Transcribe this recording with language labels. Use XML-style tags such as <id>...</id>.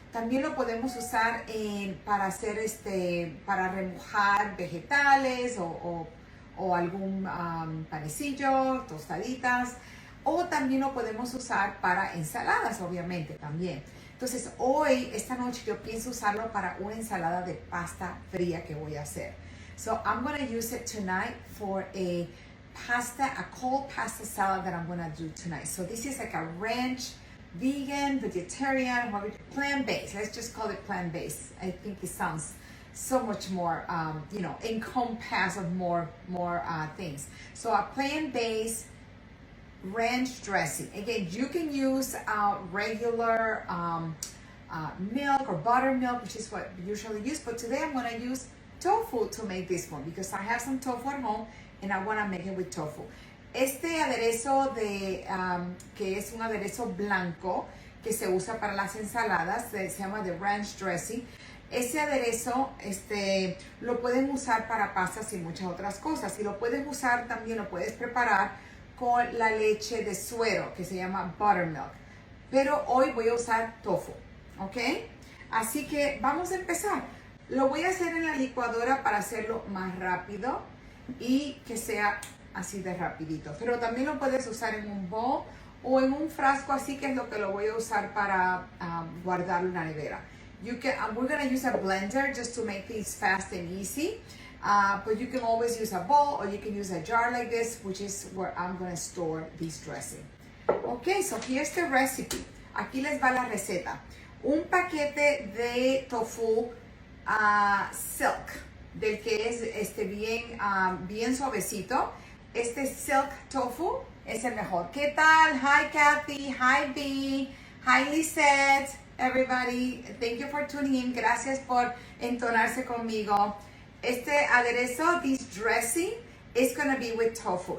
<es>También lo podemos usar para hacer para remojar vegetales o algún panecillo, tostaditas. O también lo podemos usar para ensaladas, obviamente, también. Entonces, esta noche, yo pienso usarlo para una ensalada de pasta fría que voy a hacer.</es> <en>So, I'm going to use it tonight for a cold pasta salad that I'm going to do tonight. So, this is like a ranch, vegan, vegetarian, plant-based. Let's just call it plant-based. I think it sounds so much more, encompass of more things. So, a plant-based ranch dressing. Again, you can use regular milk or buttermilk, which is what we usually use, but today I'm going to use tofu to make this one because I have some tofu at home and I want to make it with tofu.</en> <es>Este aderezo que es un aderezo blanco que se usa para las ensaladas, se llama the ranch dressing. Ese aderezo lo pueden usar para pastas y muchas otras cosas, y lo puedes usar también, lo puedes preparar con la leche de suero que se llama buttermilk, pero hoy voy a usar tofu, ¿ok? Así que vamos a empezar. Lo voy a hacer en la licuadora para hacerlo más rápido y que sea así de rapidito, pero también lo puedes usar en un bowl o en un frasco, así que es lo que lo voy a usar para guardarlo en la nevera.</es> <en>We're going to use a blender just to make things fast and easy. But you can always use a bowl or you can use a jar like this, which is where I'm going to store this dressing. Okay, so here's the recipe.</en> <es>Aquí les va la receta. Un paquete de tofu silk, del que es bien suavecito. Este silk tofu es el mejor. ¿Qué tal?</es> <en>Hi Kathy, hi B, hi Lisette, everybody. Thank you for tuning in.</en> <es>Gracias por entonarse conmigo. Este aderezo,</es> <en>this dressing, is going to be with tofu.</en>